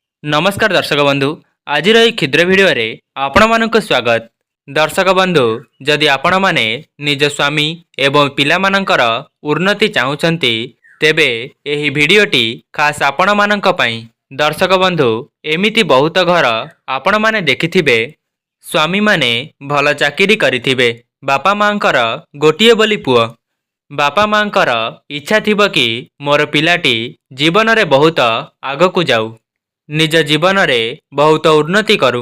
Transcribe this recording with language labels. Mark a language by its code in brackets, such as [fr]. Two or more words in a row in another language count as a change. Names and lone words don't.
[or] ନମସ୍କାର ଦର୍ଶକ ବନ୍ଧୁ ଆଜି କ୍ଷୁଦ୍ର ଭିଡିଓ ଆପଣ ମାନଙ୍କ ସ୍ୱାଗତ। ଦର୍ଶକ ବନ୍ଧୁ ଯଦି ଆପଣ ମାନେ ନିଜ ସ୍ୱାମୀ ଏବଂ ପିଲା ମାନଙ୍କର ଉନ୍ନତି ଚାହୁଁଛନ୍ତି ତେବେ ଏହି ଭିଡିଓଟି ଖାସ ଆପଣ ମାନଙ୍କ ପାଇଁ। ଦର୍ଶକ ବନ୍ଧୁ ଏମିତି ବହୁତ ଘର ଆପଣ ମାନେ ଦେଖିଥିବେ ସ୍ୱାମୀ ମାନେ ଭଲ ଚାକିରି କରିଥିବେ ବାପା ମାଙ୍କର ଗୋଟିଏ ବୋଲି ପୁଅ ବାପା ମାଙ୍କର ଇଚ୍ଛା ଥିବ କି ମୋର ପିଲାଟି ଜୀବନ ରେ ବହୁତ ଆଗକୁ ଯାଉ ନିଜ ଜୀବନ ରେ ବହୁତ ଉନ୍ନତି କରୁ।